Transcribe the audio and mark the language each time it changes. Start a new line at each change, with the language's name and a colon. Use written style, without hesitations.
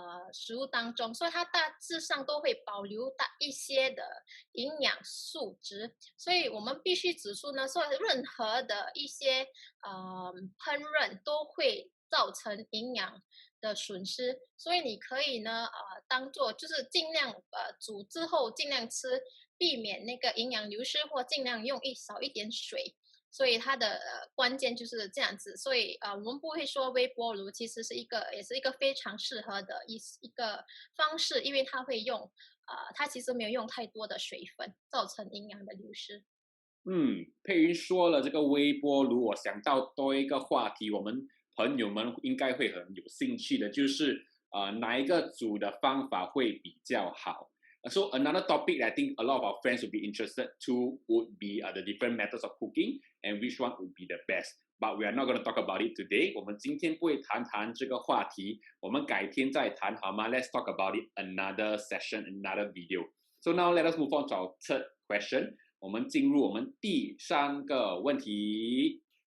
Chinese: 食物当中，所以它大致上都会保留一些的营养素质，所以我们必须指出呢，说任何的一些烹饪都会造成营养的损失，所以你可以呢当做就是尽量煮之后尽量吃，避免那个营养流失，或尽量用少一点水。所以它的关键就是这样子，所以我们不会说微波炉其实也是一个非常适合的一个方式，因为它会用它其实没有用太多的水分，造成营养的流失。佩云说了这个微波炉，我想到多一个话题，我们朋友们应该会很有兴趣的，就是哪一个煮的方法会比较好？
English: So another topic I think a lot of our friends would be interested to would be the different methods of cooking and which one would be the best. But we are not going to talk about it today.
Chinese: 我们今天不会谈这个话题，我们改天再谈好吗？
English: Let's talk about it another session, another video. So now let us move on to our third question.
Chinese: 我们进入我们第3个问题。